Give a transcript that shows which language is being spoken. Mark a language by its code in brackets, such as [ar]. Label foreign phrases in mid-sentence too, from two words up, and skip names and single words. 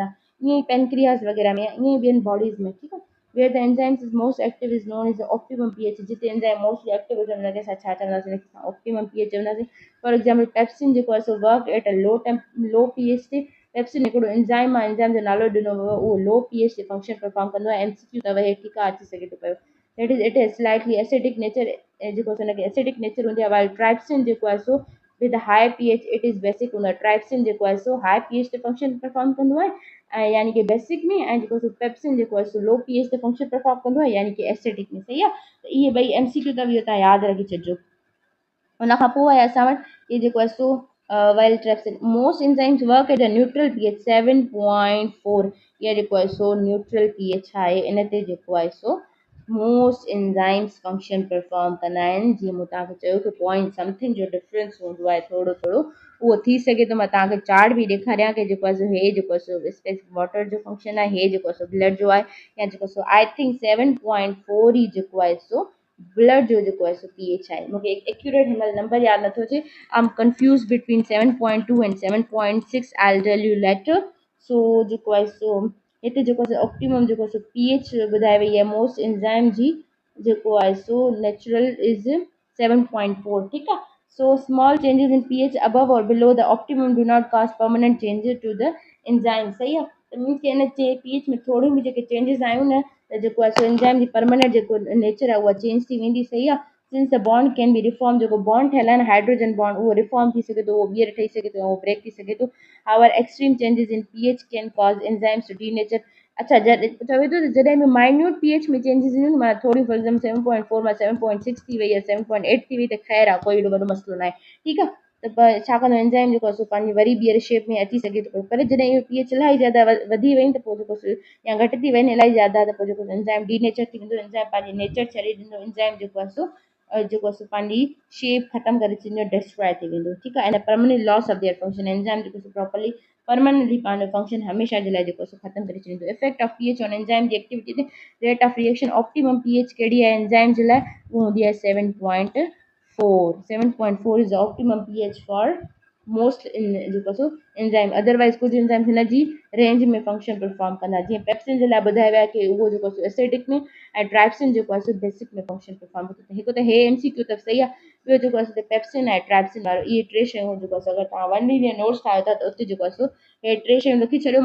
[sd] ईअं ई पेनक्रियास वग़ैरह में, ईअं ई ॿियनि बॉडीज़ में, ठीकु आहे। [en] where the enzymes is most active is known is optimum pH, जिते enzyme mostly active [sd] हुजनि हुनखे असां छा चवंदासीं, [en] optimum pH चवंदासीं। for example pepsin [sd] जेको आहे [en] work at a low pH ते। [sd] पेप्सिन हिकिड़ो एंजाइम आहे, एंजाइम जो नालो ॾिनो वियो, उहो [en] low pH [sd] ते [en] function perform [sd] कंदो आहे। एमसीक्यू अथव हे, ठीकु आहे, अची सघे थो पियो। [en] that is it is slightly acidic nature, [sd] जेको हुनखे [en] acidic nature [sd] हूंदी आहे। [en] while trypsin [sd] जेको आहे [en] with high pH it is basic [sd] हूंदो आहे। ट्राइप्सिन जेको आहे [en] high pH [sd] ते [en] function perform [sd] कंदो आहे, ऐं यानी कि बेसिक में, ऐं जेको पेप्सिन जेको आहे [en] low pH [sd] ते [en] function perform [sd] कंदो आहे, यानी कि एसिडिक में। सही आहे। त इहे ॿई एमसीक्यू अथव, इहो तव्हां यादि रखी छॾिजो। उन खां पोइ आहे असां वटि इहे जेको आहे [en] while trypsin most enzymes work at a neutral pH 7.4. [sd] इहा जेको आहे [en] neutral pH [sd] आहे, इन ते जेको आहे [en] most enzymes function perform [sd] कंदा आहिनि। जीअं मूं तव्हांखे चयो कि [en] point something [sd] जो डिफरेंस हूंदो आहे थोरो थोरो, उहो थी सघे त मां तव्हांखे चार्ट बि ॾेखारियां कि जेको आहे हे जेको आहे वाटर जो फंक्शन आहे, हे जेको आहे ब्लड जो आहे, या जेको [en] I think [sd] 7.4 ई जेको आहे ब्लड जो जेको आहे पीएच आहे। मूंखे एक्यूरेट हिन नंबर यादि नथो अचे। [en] I am confused between 7.2 and 7.6, I tell you later. [sd] जेको आहे हिते जेको आहे ऑप्टिमम जेको आहे पीएच ॿुधाए वई आहे [en] most enzyme [sd] जी, जेको आहे [en] natural is 7.4, [sd] ठीकु आहे। [en] small changes in pH above or below the optimum do not cause permanent changes to the enzyme. [sd] सही आहे। त मीन्स कि इन पीएच में थोड़ी बि जेके चेंजेस आयूं न, त जेको आहे एंजाइम जी परमानेंट जेको नेचर आहे उहा चेंज थी वेंदी। सही आहे। [en] since the bond can be reform, [sd] जेको बॉन्ड ठहियल आहे न [en] hydrogen bond, [sd] उहो रिफॉर्म थी सघे थो, उहो ॿीहर ठही सघे थो, उहो ब्रेक थी सघे थो। [en] however extreme changes in pH can cause enzymes to denature. [sd] अच्छा, चवे थो त जॾहिं बि [en] minute pH [sd] में चेंजेस ईंदियूं न, माना थोड़ी [en] for example [sd] 7.4 मां 7.6 थी वई आहे, 7.8 थी वई, त ख़ैर आहे, कोई एॾो वॾो मसइलो न आहे, ठीकु आहे। त छा कंदो एंजाइम जेको आहे पंहिंजी वरी ॿीहर शेप में अची सघे थो। पर जॾहिं इहो पीएच इलाही ज़्यादा वधी वई त पोइ जेको या घटि थी वञे इलाही ज़्यादा, त पोइ जेको एंजाइम डीनेचर थी वेंदो, एंजाइम पंहिंजी नेचर छॾे ॾींदो, एंजाइम जेको आहे जेको आहे पंहिंजी शेप ख़तमु करे छॾींदो, डिस्ट्रॉय थी वेंदो, ठीकु आहे। ऐं [en] permanent loss of their function, [sd] एंजाइम जेको [en] properly permanently [sd] पंहिंजो फंक्शन हमेशा जे लाइ जेको ख़तमु करे छॾींदो। [en] effect of pH on enzyme जी एक्टिविटी ते rate of reaction optimum pH [sd] कहिड़ी आहे एंजाइम जे लाइ, उहो हूंदी आहे [en] 7.4। 7.4 is optimum pH for most जेको एंजाइम। [sd] अदरवाइज़ कुझु एंजाइम हिन जी रेंज में [en] function perform [sd] कंदा, जीअं पेप्सिन जे लाइ ॿुधायो वियो आहे कि उहो जेको एसिडिक में, ऐं ट्राइप्सिन जेको आहे बेसिक में [en] function perform [sd] कंदो। हिकु त हे एमसीक्यू त सही आहे। ॿियो जेको आहे पेप्सिन ऐं ट्राइप्सिन वारो, इहे टे शयूं जेको आहे अगरि तव्हां 1 ॾींहं नोट्स ठाहियो था त उते जेको आहे हे टे शयूं लिखी छॾियो।